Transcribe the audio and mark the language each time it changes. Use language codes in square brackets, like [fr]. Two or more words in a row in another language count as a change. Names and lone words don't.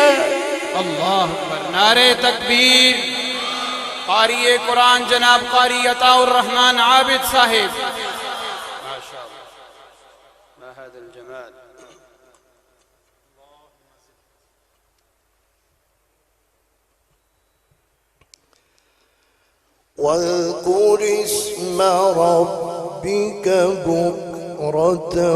[ar] الله أكبر، [ur] نعرۂ تکبیر۔ قاری قرآن جناب قاری عطاء الرحمن عابد صاحب، ماشاءاللہ, [ar] ما هذا الجمال. واذكر اسم ربك بكرة